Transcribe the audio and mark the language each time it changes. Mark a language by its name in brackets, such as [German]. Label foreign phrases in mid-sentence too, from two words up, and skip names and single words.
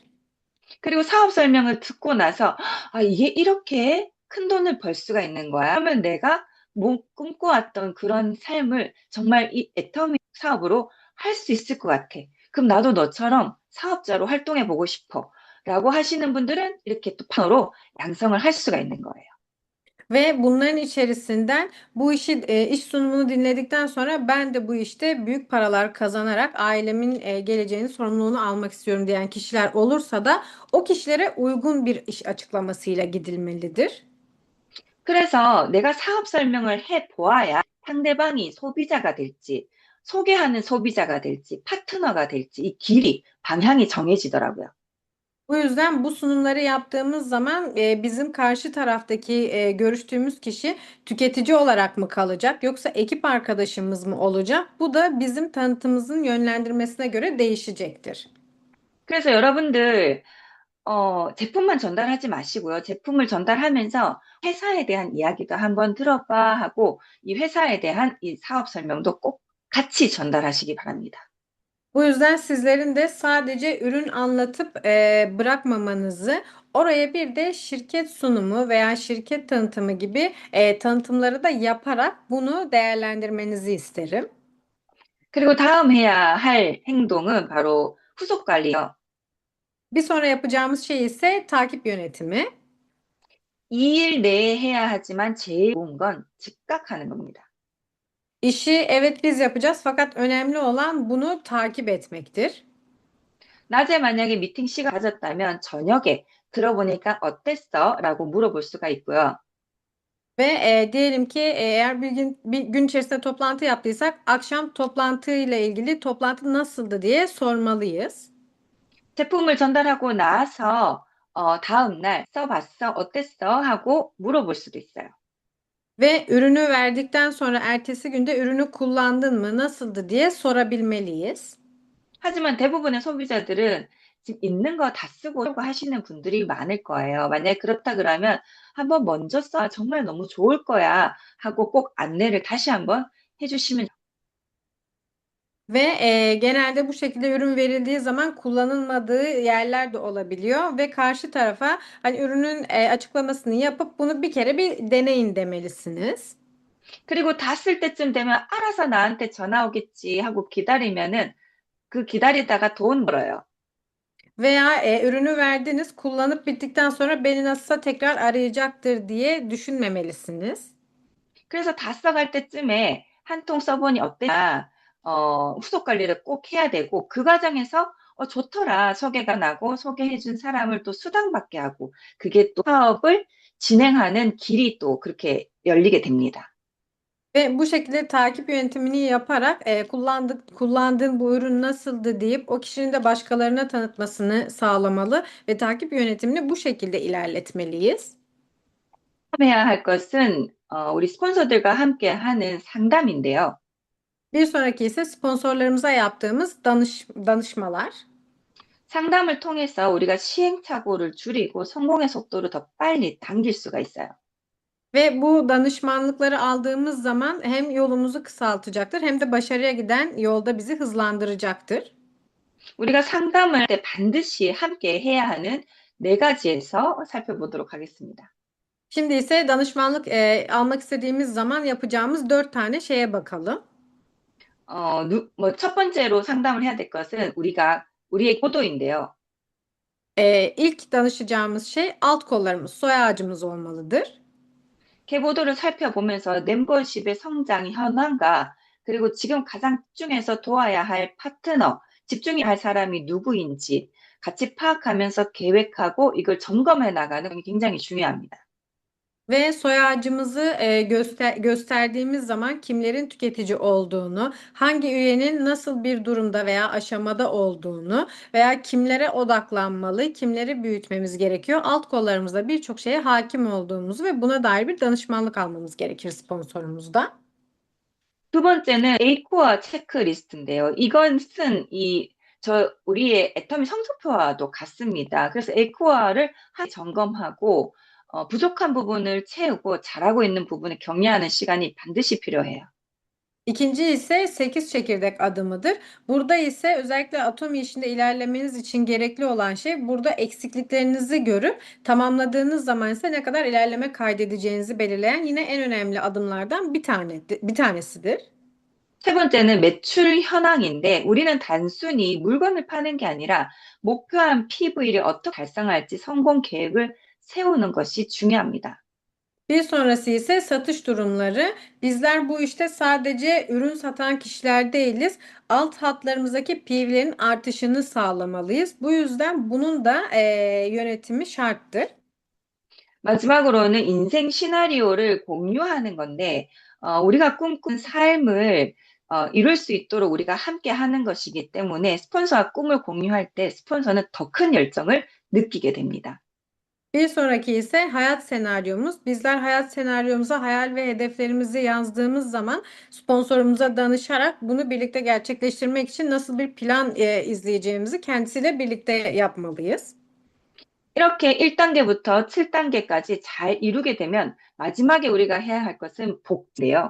[Korean] 그리고 사업 설명을 듣고 나서, 아, 이게 이렇게 큰 돈을 벌 수가 있는 거야. 그러면 내가 꿈꿔왔던 그런 삶을 정말 이 애터미 사업으로 할 수 있을 것 같아. 그럼 나도 너처럼 사업자로 활동해 보고 싶어. 라고 하시는 분들은 이렇게 또 판으로 양성을 할 수가 있는 거예요. [Turkish] Ve bunların içerisinden bu iş sunumunu dinledikten sonra ben de bu işte büyük paralar kazanarak ailemin geleceğinin sorumluluğunu almak istiyorum diyen kişiler olursa da o kişilere uygun bir iş açıklamasıyla gidilmelidir. [Korean] 그래서 내가 사업 설명을 해 보아야 상대방이 소비자가 될지, 소개하는 소비자가 될지, 파트너가 될지, 이 길이, 방향이 정해지더라고요. [Turkish] Bu yüzden bu sunumları yaptığımız zaman bizim karşı taraftaki görüştüğümüz kişi tüketici olarak mı kalacak yoksa ekip arkadaşımız mı olacak? Bu da bizim tanıtımımızın yönlendirmesine göre değişecektir. [Korean] 그래서 여러분들, 제품만 전달하지 마시고요. 제품을 전달하면서 회사에 대한 이야기도 한번 들어봐 하고 이 회사에 대한 이 사업 설명도 꼭 같이 전달하시기 바랍니다. [Turkish] Bu yüzden sizlerin de sadece ürün anlatıp bırakmamanızı, oraya bir de şirket sunumu veya şirket tanıtımı gibi tanıtımları da yaparak bunu değerlendirmenizi isterim. [Korean] 그리고 다음 해야 할 행동은 바로 후속 관리요. [Turkish] Bir sonra yapacağımız şey ise takip yönetimi. [Korean] 2일 내에 해야 하지만 제일 좋은 건 즉각하는 겁니다. [Turkish] İşi evet biz yapacağız fakat önemli olan bunu takip etmektir. [Korean] 낮에 만약에 미팅 시간 가졌다면 저녁에 들어보니까 어땠어? 라고 물어볼 수가 있고요. [Turkish] Ve diyelim ki eğer bir gün içerisinde toplantı yaptıysak akşam toplantıyla ilgili toplantı nasıldı diye sormalıyız. [Korean] 제품을 전달하고 나서 다음 날 써봤어? 어땠어? 하고 물어볼 수도 있어요. [Turkish] Ve ürünü verdikten sonra ertesi günde ürünü kullandın mı, nasıldı diye sorabilmeliyiz. [Korean] 하지만 대부분의 소비자들은 지금 있는 거 다 쓰고 하시는 분들이 많을 거예요. 만약에 그렇다 그러면 한번 먼저 써. 정말 너무 좋을 거야. 하고 꼭 안내를 다시 한번 해주시면 [Turkish] Ve genelde bu şekilde ürün verildiği zaman kullanılmadığı yerler de olabiliyor ve karşı tarafa hani ürünün açıklamasını yapıp bunu bir kere bir deneyin demelisiniz. [Korean] 그리고 다 쓸 때쯤 되면 알아서 나한테 전화 오겠지 하고 기다리면은 그 기다리다가 돈 벌어요. [Turkish] Veya ürünü verdiniz, kullanıp bittikten sonra beni nasılsa tekrar arayacaktır diye düşünmemelisiniz. [Korean] 그래서 다 써갈 때쯤에 한 통 써보니 어땠냐, 후속 관리를 꼭 해야 되고, 그 과정에서 좋더라, 소개가 나고, 소개해준 사람을 또 수당받게 하고, 그게 또 사업을 진행하는 길이 또 그렇게 열리게 됩니다. [Turkish] Ve bu şekilde takip yönetimini yaparak kullandığın bu ürün nasıldı deyip o kişinin de başkalarına tanıtmasını sağlamalı ve takip yönetimini bu şekilde ilerletmeliyiz. [Korean] 해야 할 것은 우리 스폰서들과 함께 하는 상담인데요. [Turkish] Bir sonraki ise sponsorlarımıza yaptığımız danışmalar. [Korean] 상담을 통해서 우리가 시행착오를 줄이고 성공의 속도를 더 빨리 당길 수가 있어요. [Turkish] Ve bu danışmanlıkları aldığımız zaman hem yolumuzu kısaltacaktır hem de başarıya giden yolda bizi hızlandıracaktır. [Korean] 우리가 상담을 할 때 반드시 함께 해야 하는 네 가지에서 살펴보도록 하겠습니다. [Turkish] Şimdi ise danışmanlık almak istediğimiz zaman yapacağımız 4 tane şeye bakalım. [Korean] 첫 번째로 상담을 해야 될 것은 우리의 고도인데요. [Turkish] İlk danışacağımız şey alt kollarımız, soy ağacımız olmalıdır. [Korean] 계보도를 살펴보면서 멤버십의 성장 현황과 그리고 지금 가장 집중해서 도와야 할 파트너, 집중해야 할 사람이 누구인지 같이 파악하면서 계획하고 이걸 점검해 나가는 게 굉장히 중요합니다. [Turkish] Ve soy ağacımızı gösterdiğimiz zaman kimlerin tüketici olduğunu, hangi üyenin nasıl bir durumda veya aşamada olduğunu veya kimlere odaklanmalı, kimleri büyütmemiz gerekiyor. Alt kollarımızda birçok şeye hakim olduğumuzu ve buna dair bir danışmanlık almamız gerekir sponsorumuzda. [Korean] 두 번째는 A코어 체크리스트인데요. 이것은 이 우리의 애터미 성적표와도 같습니다. 그래서 에코아를 점검하고 부족한 bu분을 채우고 잘하고 있는 부분을 격려하는 시간이 반드시 필요해요. [Turkish] İkinci ise 8 çekirdek adımıdır. Burada ise özellikle atom işinde ilerlemeniz için gerekli olan şey burada eksikliklerinizi görüp tamamladığınız zaman ise ne kadar ilerleme kaydedeceğinizi belirleyen yine en önemli adımlardan bir tanesidir. [Korean] 세 번째는 매출 현황인데 우리는 단순히 물건을 파는 게 아니라 목표한 PV를 어떻게 달성할지 성공 계획을 세우는 것이 중요합니다. [Turkish] Bir sonrası ise satış durumları. Bizler bu işte sadece ürün satan kişiler değiliz. Alt hatlarımızdaki PV'lerin artışını sağlamalıyız. Bu yüzden bunun da yönetimi şarttır. [Korean] 마지막으로는 인생 시나리오를 공유하는 건데, 우리가 꿈꾸는 삶을 이룰 수 있도록 우리가 함께 하는 것이기 때문에 스폰서와 꿈을 공유할 때 스폰서는 더 큰 열정을 느끼게 됩니다. [Turkish] Bir sonraki ise hayat senaryomuz. Bizler hayat senaryomuza hayal ve hedeflerimizi yazdığımız zaman sponsorumuza danışarak bunu birlikte gerçekleştirmek için nasıl bir plan izleyeceğimizi kendisiyle birlikte yapmalıyız. [Korean] 이렇게 1단계부터 7단계까지 잘 이루게 되면 마지막에 우리가 해야 할 것은 복제예요.